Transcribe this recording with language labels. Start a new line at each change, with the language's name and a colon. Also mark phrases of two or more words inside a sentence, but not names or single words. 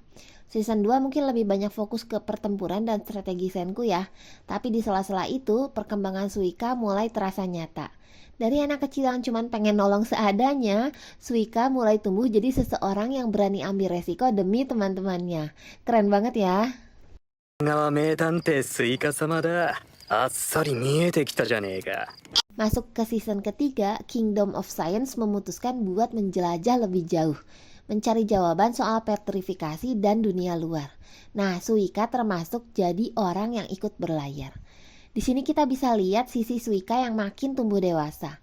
Indonesian: Season 2 mungkin lebih banyak fokus ke pertempuran dan strategi Senku ya. Tapi di sela-sela itu perkembangan Suika mulai terasa nyata. Dari anak kecil yang cuma pengen nolong seadanya, Suika mulai tumbuh jadi seseorang yang berani ambil resiko demi teman-temannya. Keren banget ya.
Japanese: が名探偵スイカ様だ。あっさり見えてきたじゃねえか。
Indonesian: Masuk ke season ketiga, Kingdom of Science memutuskan buat menjelajah lebih jauh, mencari jawaban soal petrifikasi dan dunia luar. Nah, Suika termasuk jadi orang yang ikut berlayar. Di sini kita bisa lihat sisi Suika yang makin tumbuh dewasa.